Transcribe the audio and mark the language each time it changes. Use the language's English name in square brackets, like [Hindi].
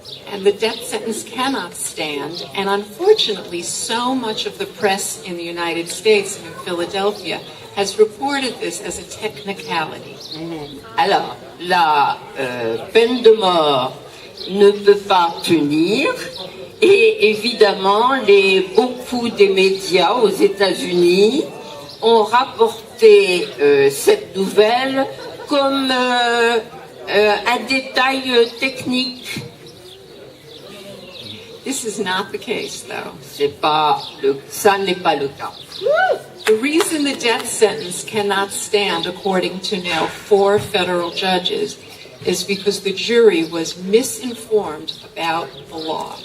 [English] And the death sentence cannot stand, and unfortunately, so much of the press in the United States and in Philadelphia has reported this as a technicality. [French] Alors, la peine de mort ne peut pas tenir. Et évidemment, beaucoup des médias aux États-Unis ont rapporté cette nouvelle comme un détail technique. [English] This is not the case, though. [French] Ça n'est pas le cas. [English] The reason the death sentence cannot stand, according to now 4 federal judges, is because the jury was misinformed about the law.